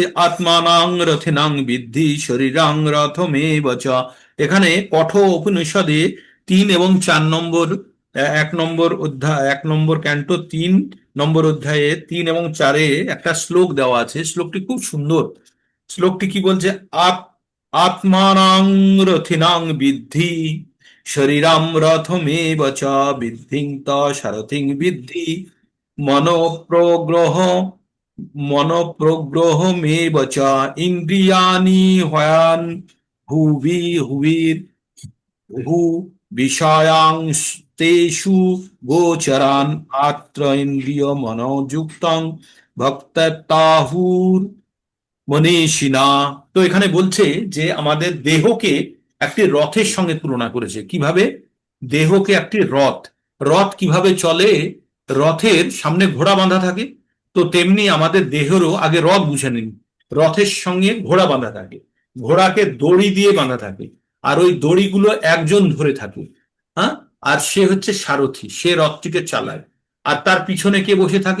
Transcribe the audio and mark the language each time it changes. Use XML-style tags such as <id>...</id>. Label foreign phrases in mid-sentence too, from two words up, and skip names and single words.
<sa>আত্মানাং রথিনাং বিদ্ধি শরীরাং রথমেব চ।</sa> <bn>এখানে কঠোর উপনিষদে 3 এবং 4 নম্বর, 1 নম্বর অধ্যায়, 1 নম্বর ক্যান্টো 3 নম্বর অধ্যায়ে 3 এবং 4-এ একটা শ্লোক দেওয়া আছে। শ্লোকটি খুব সুন্দর। শ্লোকটি কি বলছে?</bn> <sa>আত্মানাং রথিনাং বিদ্ধি শরীরাম রথমেব চ বিদ্ধিং ত সারথিং বিদ্ধি মনোপ্রগ্রহ মনোপ্রগ্রহমেব চ ইন্দ্রিয়াণি হয়ান হুবি হুবির হু বিষয়াংস্তেষু গোচরান আত্র ইন্দ্রিয় মনোযুক্তং ভক্তাহুর মনীষিণা।</sa> <bn>তো এখানে বলছে যে আমাদের দেহকে একটি রথের সঙ্গে তুলনা করেছে। কিভাবে? দেহকে একটি রথ, রথ কিভাবে চলে? রথের সামনে ঘোড়া বাঁধা থাকে, তো তেমনি আমাদের দেহেরও, আগে রথ বুঝে নিন, রথের সঙ্গে ঘোড়া বাঁধা থাকে, ঘোড়াকে দড়ি দিয়ে বাঁধা থাকে, আর ওই দড়িগুলো একজন ধরে থাকে, হ্যাঁ, আর সে হচ্ছে সারথি, সে রথটিকে চালায়, আর তার পিছনে কে বসে থাকে?</bn>